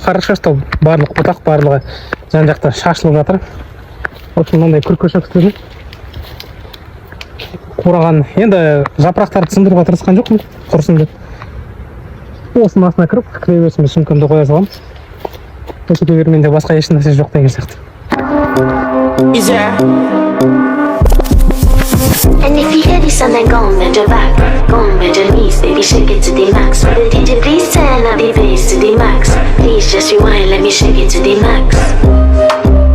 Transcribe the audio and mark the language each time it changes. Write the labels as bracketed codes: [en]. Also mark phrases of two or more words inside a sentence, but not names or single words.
[ru] Хорошо, что [kk] барлық бұтақ барлығы жан-жақта шашылып жатыр. Осы мынандай күрпішек істедім. Қураған. Енді жапырақтарды сындыруға тырысқан жоқпын, құрсын деп. Осының астына кіріп, кіреберісіме сумкамды қоя саламын. Осы кіреберменде басқа еш нәрсе жоқ деген сияқты. [en] And if you hear this and then go and bend your back, go and bend your knees, baby, shake it to the max. With the DJ, please turn up the bass to the max. Please just rewind, let me shake it to the max.